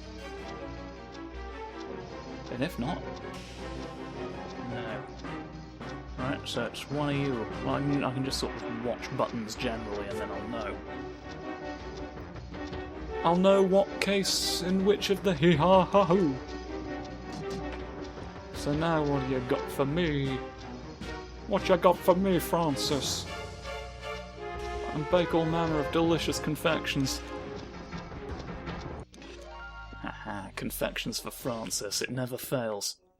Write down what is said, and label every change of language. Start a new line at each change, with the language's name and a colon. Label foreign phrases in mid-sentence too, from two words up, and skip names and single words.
English: And if not... no. Right, so it's one of you. Well, I can just sort of watch buttons generally and then I'll know. I'll know what case in which of the hee-ha-ha-hoo. So now what you got for me? What you got for me, Francis? And bake all manner of delicious confections. Haha, confections for Francis, it never fails.